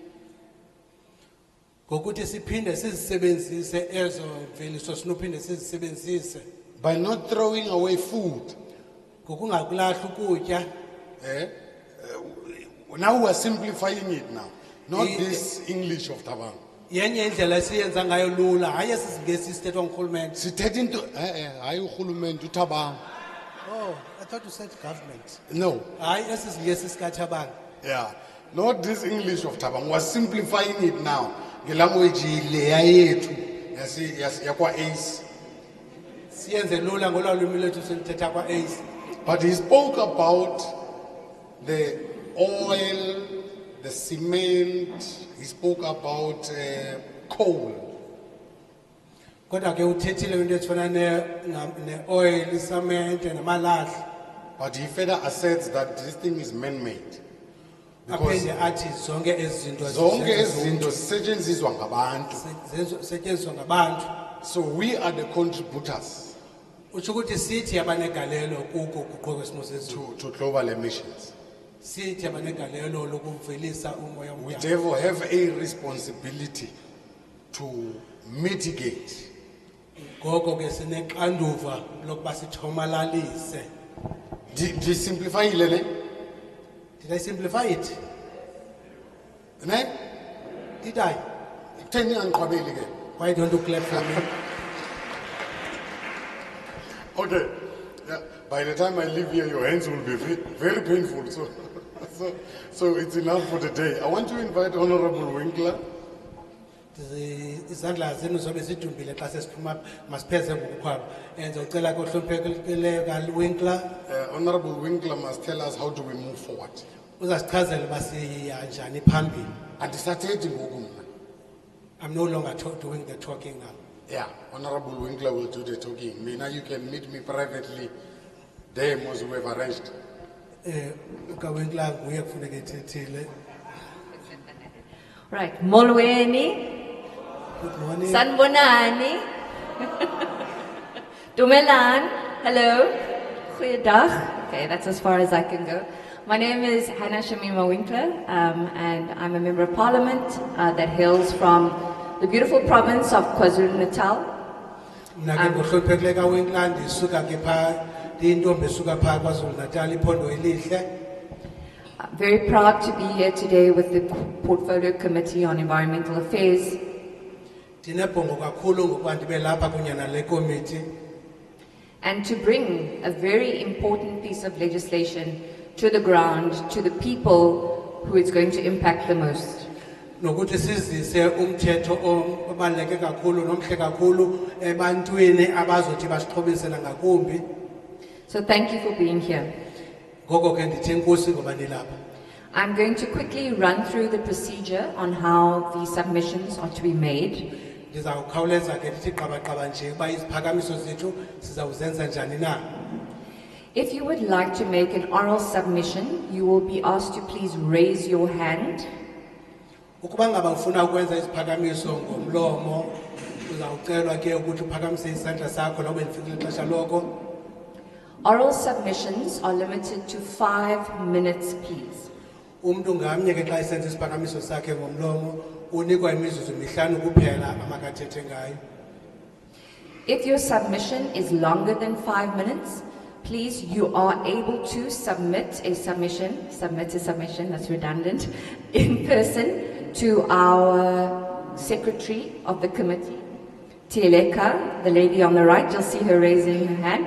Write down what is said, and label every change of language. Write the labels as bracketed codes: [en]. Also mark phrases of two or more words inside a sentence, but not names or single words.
[xh] ngokuthi siphinde sizisebenzise ezo mveliso sinophinde sizisebenzise, [en] by not throwing away food. [xh] ngokungakulahli ukutya. [en] Now we are simplifying it now, not this English of Tabang. [xh] Yenye indlela esiyenza ngayo lula, hayi esisingesi sithethwa ngurhulumente. Sithetha into hayi urhulumente uThabang. [en] Oh, I thought you said government. No, [xh] Hayi esisingesi sikaThabanga. [en] yeah, not this English of Tabang. We are simplifying it now. [xh] Ngelanguage leya yethu yakwa ACE. Siyenze lula ngolwimi lethu silithetha kwa ACE. [en] But he spoke about the oil, the cement. He spoke about coal. [xh] Kodwa ke uthethile into ezifana ne-oil, isamente namalahle. [en] But he further asserts that this thing is man-made. Because [xh] Aphinde athi zonke ezi zinto zonke izinto zisetshenziswa ngabantu. zisetyenziswa ngabantu. [en] So we are the contributors [xh] utsho ukuthi sithi abanegalelo kuko kuquko kwesimo sezulu [en] to global emissions. [xh] sithi abanegalelo lokuvelisa umoya [en] We [xh] omdaka [en] therefore have a responsibility to mitigate. [xh] ngoko ke sinexanduva lokuba sithomalalise. [en] Simplify it, Did I simplify it? ne? Did I? [xh] Kutheni angiqhwabeli ke? [en] Why don't you clap for me? Okay. Yeah. By the time I leave here, your hands will be very painful. So it's enough for the day. I want to invite Honorable Winkler. [xh] Izandla zenu zobe zidumbile xa sesiphuma masipheze ngokukhwaba. Ndizocela ke uhloniphekileyo kaWinkler [en] Honorable Winkler must tell us how do we move forward. [xh] uzasichazela uba siya njani phambili. Andisathethi ngoku mna. [en] I'm no longer doing the talking now. Yeah, Honorable Winkler will do the talking. Mina, you can meet me privately. There, most we have arranged. [xh] UkaWinkler nguye kufuneka ethethile. Right, molweni, [en] Good morning. [zu] sanbonani, dumelan, hello, goeiedag. [en] Okay, that's as far as I can go. My name is Hannah Shamima Winkler, and I'm a member of parliament that hails from the beautiful province of KwaZulu-Natal. [xh] Mna ke ngohloniphekileyo kaWinkler ndisuka ke phaa ndiyintombi esuka phaa KwaZulu-Natal iphondo elihle. [en] I'm very proud to be here today with the Portfolio Committee on Environmental Affairs. [xh] Ndinebhongo kakhulu ngokuba ndibe lapha kunye nale komiti [en] And to bring a very important piece of legislation to the ground, to the people who it's going to impact the most. [xh] nokuthi sizise umthetho obaluleke kakhulu nomhle kakhulu ebantwini abazothi basixhobisela ngakumbi. [en] So thank you for being here. [xh] Ngoko ke ndithi enkosi ngoba nilapha. [en] I'm going to quickly run through the procedure on how the submissions are to be made. [xh] Ndizawukhawuleza ke ndithi qabaqaba nje uba iziphakamiso zethu sizawuzenza njani na. [en] If you would like to make an oral submission, you will be asked to please raise your hand. [xh] Ukuba ngaba ufuna ukwenza isiphakamiso ngomlomo uzawucelwa ke ukuthi uphakamise isandla sakho noba ndifikile ixesha loko. [en] Oral submissions are limited to 5 minutes, please. [xh] Umuntu ngamnye ke xa esenza isiphakamiso sakhe ngomlomo unikwa imizuzu mihlanu kuphela amakathethe ngayo. [en] If your submission is longer than 5 minutes, please, you are able to submit a submission, that's redundant, in person to our secretary of the committee, Tieleka, the lady on the right, you'll see her raising her hand.